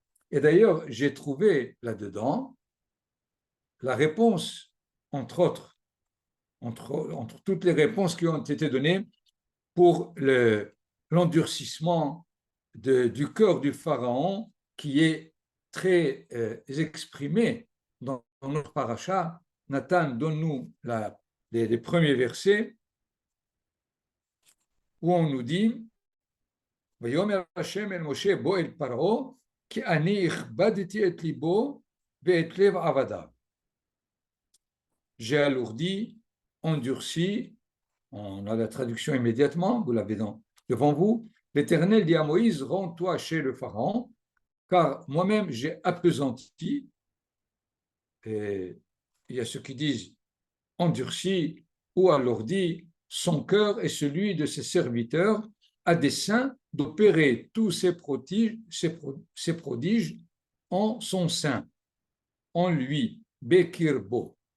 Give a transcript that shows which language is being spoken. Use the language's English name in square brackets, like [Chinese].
[French] Et d'ailleurs, j'ai trouvé là-dedans la réponse, entre autres, entre toutes les réponses qui ont été données pour l'endurcissement du cœur du pharaon qui est très exprimé dans notre paracha. Nathan, donne-nous les premiers versets où on nous dit [Hebrew] ויאמר השם אל משה בוא אל פרעה כי אני הכבדתי את ליבו ואת לב עבדיו. [French] J'ai alourdi, endurci, on a la traduction immédiatement, vous l'avez devant vous. L'Éternel dit à Moïse, rends-toi chez le Pharaon, car moi-même j'ai appesanti, et il y a ceux qui disent endurci ou alourdi son cœur et celui de ses serviteurs à dessein d'opérer tous ces prodiges en son sein, en lui, Bekirbo.